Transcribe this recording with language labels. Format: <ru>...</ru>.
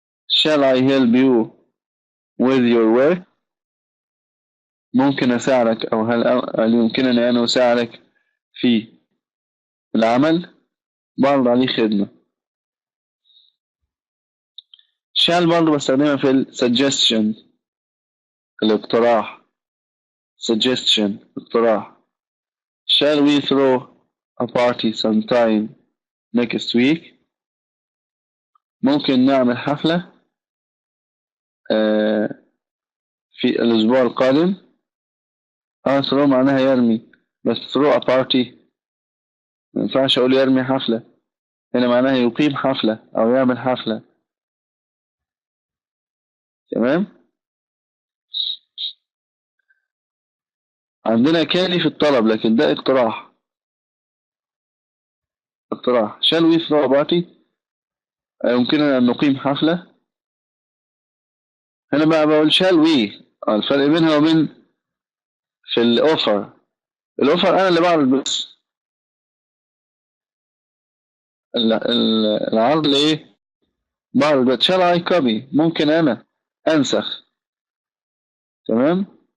<en>shall I help you with your work،</en> <ar>ممكن أساعدك، أو هل يمكنني أن أساعدك في العمل، بعرض عليه خدمة. shall برضه بستخدمها في suggestion، الاقتراح. suggestion اقتراح.</ar> <en>shall we throw a party sometime next week،</en> <ar>ممكن نعمل حفلة في الأسبوع القادم. throw معناها يرمي، بس</ar> <en>throw a party</en> <ar>ما ينفعش أقول يرمي حفلة، هنا معناها يقيم حفلة أو يعمل حفلة. تمام. عندنا كالي في الطلب، لكن ده اقتراح.</ar> <en>shall we throw a party،</en> <ar>يمكننا أن نقيم حفلة. هنا بقى بقول shall we، الفرق بينها وبين في الأوفر. الأوفر أنا اللي بعرض بس، العرض اللي إيه؟ بعرض بس.</ar> <en>shall I copy،</en> <ar>ممكن أنا أنسخ. تمام.</ar>